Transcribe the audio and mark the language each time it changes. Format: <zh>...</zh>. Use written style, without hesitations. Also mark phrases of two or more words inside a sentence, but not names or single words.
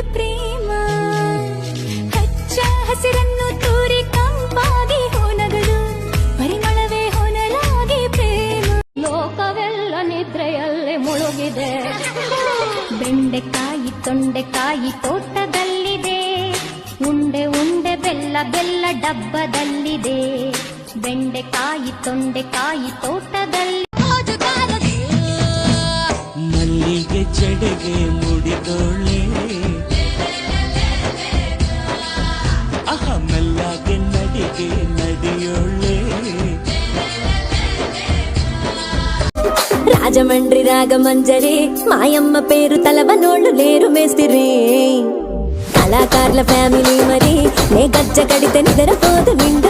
<kn>ಪ್ರೇಮ ಹಚ್ಚ ಹಸಿರನ್ನು ತೂರಿ ಕಂಪಾಗಿ ಹೊನಗಲು ಪರಿಮಳವೇ ಹೊನಲಾಗಿ ಪ್ರೇಮ ಲೋಕವೆಲ್ಲ ನಿದ್ರೆಯಲ್ಲೇ ಮುಳುಗಿದೆ ಬೆಂಡೆಕಾಯಿ ತೊಂಡೆಕಾಯಿ ತೋಟದಲ್ಲಿದೆ ಉಂಡೆ ಉಂಡೆ ಬೆಲ್ಲ ಬೆಲ್ಲ ಡಬ್ಬದಲ್ಲಿದೆ ಬೆಂಡೆಕಾಯಿ ತೊಂಡೆಕಾಯಿ ತೋಟದಲ್ಲಿ ಮಲ್ಲಿಗೆ ಜಡೆಗೆ ಮುಡಿದೋಳೆ ಅಹ ಮೆಲ್ಲಗೆ ನಡಿಗೆ ನಡಿಯೋಳೆ</kn> <te>రాజమండ్రి రాగమంజరి మాయమ్మ పేరు తలవనోళ్ళు లేరు మేస్తిరి కళాకారుల ఫ్యామిలీ మరి నే గజ్జ కడితే నిద్రపోదు</te>